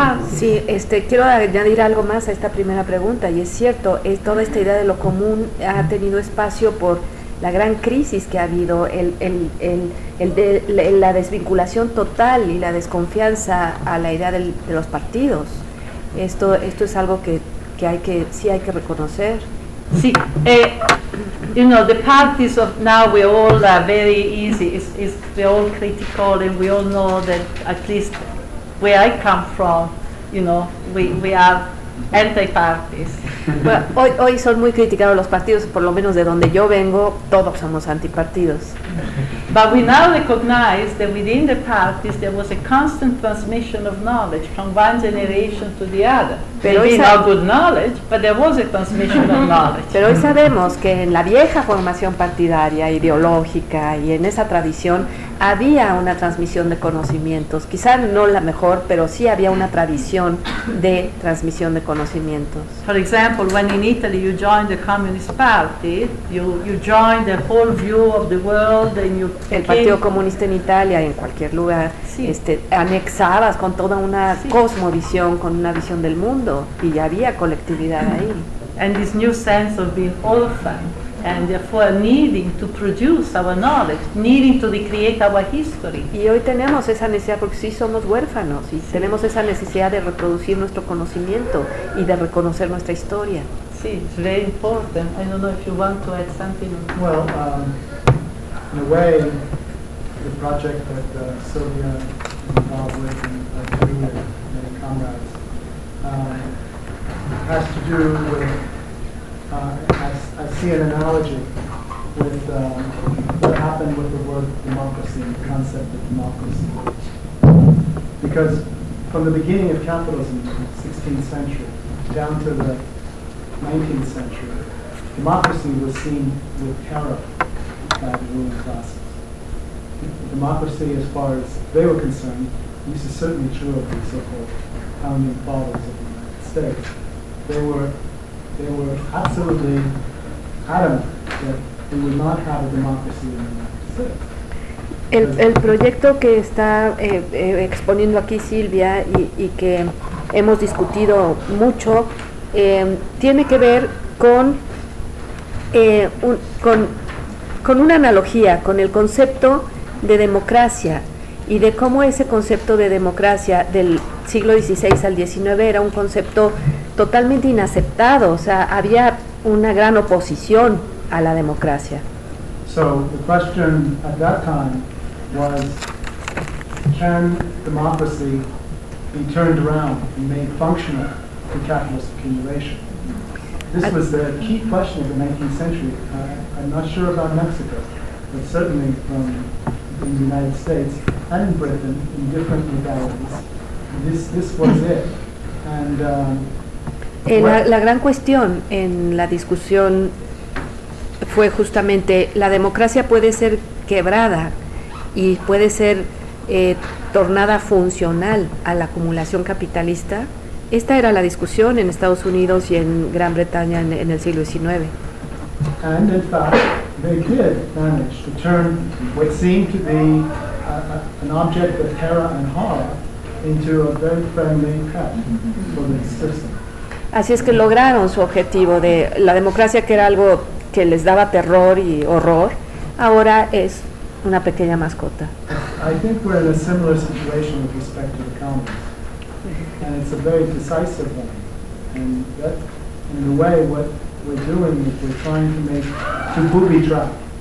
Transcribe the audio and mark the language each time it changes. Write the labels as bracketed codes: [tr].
[es] Sí, quiero añadir algo más a esta primera pregunta, y es cierto, es toda esta idea de lo común ha tenido espacio por la gran crisis que ha habido, la desvinculación total y la desconfianza a la idea de los partidos. Esto es algo que hay que reconocer. [en] Sí, the parties of now we all are very easy. It's we all critical, and we all know that at least where I come from, we are anti-parties. [es] Well, hoy son muy criticados los partidos, por lo menos de donde yo vengo, todos somos antipartidos. [en] But we now recognize that within the parties there was a constant transmission of knowledge from one generation to the other. Pero maybe not good knowledge, but there was a transmission of knowledge. [es] Pero hoy sabemos que en la vieja formación partidaria, ideológica, y en esa tradición había una transmisión de conocimientos. Quizá no la mejor, pero sí había una tradición de transmisión de conocimientos. [en] For example, when in Italy you joined the Communist Party, you joined the whole view of the world, and you [es] el Partido Comunista en Italia y en cualquier lugar, sí. Anexabas con toda una cosmovisión, con una visión del mundo, y ya había colectividad ahí. [en] And this new sense of being orphan, and therefore needing to produce our knowledge, needing to recreate our history. [es] Y hoy tenemos esa necesidad, porque sí somos huérfanos, y sí tenemos esa necesidad de reproducir nuestro conocimiento y de reconocer nuestra historia. [en] Sí, it's very important. I don't know if you want to add something. Well, in a way, the project that Sylvia involved with and doing with many comrades has to do with, I see an analogy with what happened with the word democracy and the concept of democracy. Because from the beginning of capitalism, 16th century, down to the 19th century, democracy was seen with terror by the ruling classes. Democracy, as far as they were concerned, this is certainly true of the so-called founding fathers of the United States, they were absolutely adamant that we would not have a democracy in the United States. [es] El proyecto que está exponiendo aquí Silvia y que hemos discutido mucho tiene que ver con una analogía, con el concepto de democracia y de cómo ese concepto de democracia del siglo XVI al XIX era un concepto totalmente inaceptado, o sea, había una gran oposición a la democracia. [en] So, the question at that time was, can democracy be turned around and made functional to capitalist accumulation? This was the key question of the 19th century. I'm not sure about Mexico, but certainly from the United States and Britain, in different modalities, this was it. And [es] la gran cuestión en la discusión fue justamente la democracia puede ser quebrada y puede ser tornada funcional a la acumulación capitalista. Esta era la discusión en Estados Unidos y en Gran Bretaña en el siglo XIX. [en] And in fact, they did manage to turn what seemed to be an object of terror and horror into a very friendly pet for the system. [es] Así es que lograron su objetivo de la democracia, que era algo que les daba terror y horror, ahora es una pequeña mascota. [en] I think we're in a similar situation with respect to the commons. And it's a very decisive one. And that, in a way, what we're doing is we're trying to make, to booby trap.